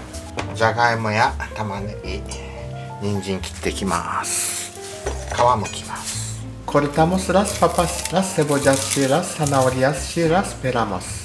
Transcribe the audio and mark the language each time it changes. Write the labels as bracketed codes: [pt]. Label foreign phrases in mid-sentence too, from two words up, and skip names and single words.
[ja] じゃがいもや玉ねぎ、人参切っていきます。皮むきます。 [es] Cortamos las papas, las cebollas y las zanahorias y las pelamos。